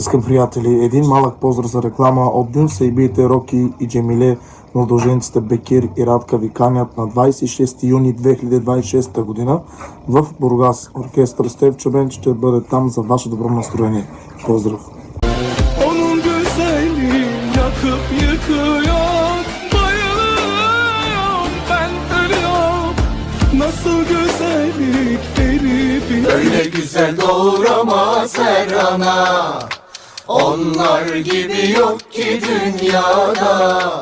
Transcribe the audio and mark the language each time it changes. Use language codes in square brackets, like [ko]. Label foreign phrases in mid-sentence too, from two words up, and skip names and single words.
[bg] Скъпи приятели, един малък поздрав за реклама от Дюн Сейбите, Роки и Джемиле, младоженците Бекир и Радка ви канят на 26 юни 2026 година в Бургас. Оркестър Стев Чобен ще бъде там за ваше добро настроение. Поздрав! [tr] Onun güzelliği yakıp yıkıyor, bayılıyorum, ben ölüyorum. Nasıl güzellik herifin. Öyle güzel doğuramaz her ana. Onlar gibi yok ki dünyada.